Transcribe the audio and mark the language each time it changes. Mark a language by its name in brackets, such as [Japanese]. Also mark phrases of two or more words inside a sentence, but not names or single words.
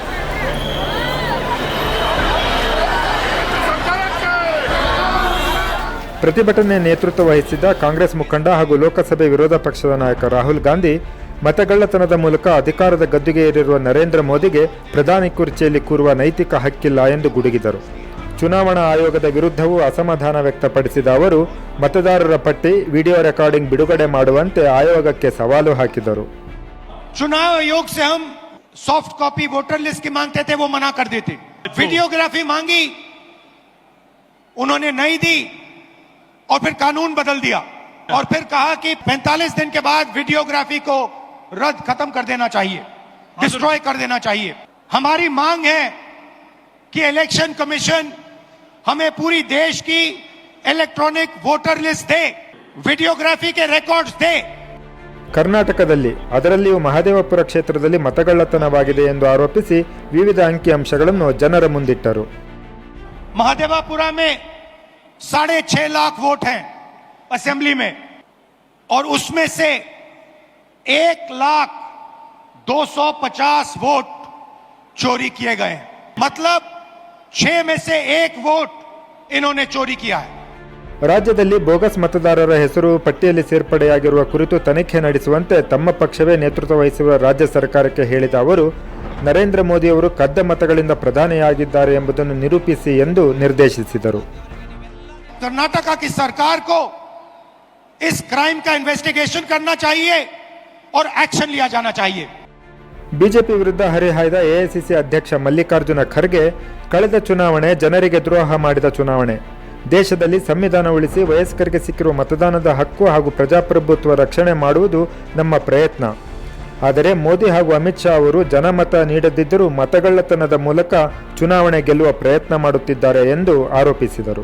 [Kannada] ಪ್ರತಿಭಟನೆ ನೇತೃತ್ವ ವಹಿಸಿದ್ದ ಕಾಂಗ್ರೆಸ್ ಮುಖಂಡ ಹಾಗೂ ಲೋಕಸಭೆ ವಿರೋಧ ಪಕ್ಷದ ನಾಯಕ ರಾಹುಲ್ ಗಾಂಧಿ ಮತಗಳ್ಳತನದ ಮೂಲಕ ಅಧಿಕಾರದ ಗದ್ದುಗೆ ಏರಿರುವ ನರೇಂದ್ರ ಮೋದಿಗೆ ಪ್ರಧಾನಿ ಕುರ್ಚಿಯಲ್ಲಿ ಕೂರುವ ನೈತಿಕ ಹಕ್ಕಿಲ್ಲ ಎಂದು ಗುಡುಗಿದರು. ಚುನಾವಣಾ ಆಯೋಗದ ವಿರುದ್ಧವೂ ಅಸಮಾಧಾನ ವ್ಯಕ್ತಪಡಿಸಿದ ಅವರು ಮತದಾರರ ಪಟ್ಟಿ, [English] video recording [Kannada] ಬಿಡುಗಡೆ ಮಾಡುವಂತೆ ಆಯೋಗಕ್ಕೆ ಸವಾಲು ಹಾಕಿದರು. [Hindi] चुनाव आयोग से हम [English] soft copy voter list [Hindi] की मांगते थे, वो मना कर देते। वीडियोग्राफी मांगी, उन्होंने नहीं दी और फिर कानून बदल दिया और फिर कहा कि 45 दिन के बाद वीडियोग्राफी को रद्द खत्म कर देना चाहिए, डिस्ट्रॉय कर देना चाहिए। हमारी मांग है कि [English] election commission [Hindi] हमें पूरी देश की [English] electronic voter list [Hindi] दे, वीडियोग्राफी के रिकॉर्ड्स दे। [Kannada] ಕರ್ನಾಟಕದಲ್ಲಿ ಅದರಲ್ಲಿಯೂ ಮಹದೇವಪುರ ಕ್ಷೇತ್ರದಲ್ಲಿ ಮತಗಳ್ಳತನವಾಗಿದೆ ಎಂದು ಆರೋಪಿಸಿ ವಿವಿಧ ಅಂಕಿಅಂಶಗಳನ್ನು ಜನರ ಮುಂದಿಟ್ಟರು. [Hindi] महादेवापुरा में 6.5 लाख वोट हैं असेंबली में और उसमें से 1,02,50 वोट चोरी किए गए हैं। मतलब 6 में से 1 वोट इन्होंने चोरी किया है। [Kannada] ರಾಜ್ಯದಲ್ಲಿ ಬೋಗಸ್ ಮತದಾರರ ಹೆಸರು ಪಟ್ಟಿಯಲ್ಲಿ ಸೇರ್ಪಡೆಯಾಗಿರುವ ಕುರಿತು ತನಿಖೆ ನಡೆಸುವಂತೆ ತಮ್ಮ ಪಕ್ಷವೇ ನೇತೃತ್ವ ವಹಿಸುವ ರಾಜ್ಯ ಸರ್ಕಾರಕ್ಕೆ ಹೇಳಿದ ಅವರು ನರೇಂದ್ರ ಮೋದಿಯವರು ಕದ್ದ ಮತಗಳಿಂದ ಪ್ರಧಾನಿಯಾಗಿದ್ದಾರೆ ಎಂಬುದನ್ನು ನಿರೂಪಿಸಿ ಎಂದು ನಿರ್ದೇಶಿಸಿದರು. [Hindi] कर्नाटक की सरकार को इस क्राइम का इन्वेस्टिगेशन करना चाहिए और एक्शन लिया जाना चाहिए. [Kannada] ಬಿಜೆಪಿ ವಿರುದ್ಧ ಹರಿಹಾಯ್ದ ಎಐಸಿಸಿ ಅಧ್ಯಕ್ಷ ಮಲ್ಲಿಕಾರ್ಜುನ ಖರ್ಗೆ ಕಳೆದ ಚುನಾವಣೆ ಜನರಿಗೆ ದ್ರೋಹ ಮಾಡಿದ ಚುನಾವಣೆ. ದೇಶದಲ್ಲಿ ಸಂವಿಧಾನ ಉಳಿಸಿ ವಯಸ್ಕರಿಗೆ ಸಿಕ್ಕಿರುವ ಮತದಾನದ ಹಕ್ಕು ಹಾಗೂ ಪ್ರಜಾಪ್ರಭುತ್ವ ರಕ್ಷಣೆ ಮಾಡುವುದು ನಮ್ಮ ಪ್ರಯತ್ನ. ಆದರೆ ಮೋದಿ ಹಾಗೂ ಅಮಿತ್ ಶಾ ಅವರು ಜನಮತ ನೀಡದಿದ್ದರೂ ಮತಗಳ್ಳತನದ ಮೂಲಕ ಚುನಾವಣೆ ಗೆಲ್ಲುವ ಪ್ರಯತ್ನ ಮಾಡುತ್ತಿದ್ದಾರೆ ಎಂದು ಆರೋಪಿಸಿದರು.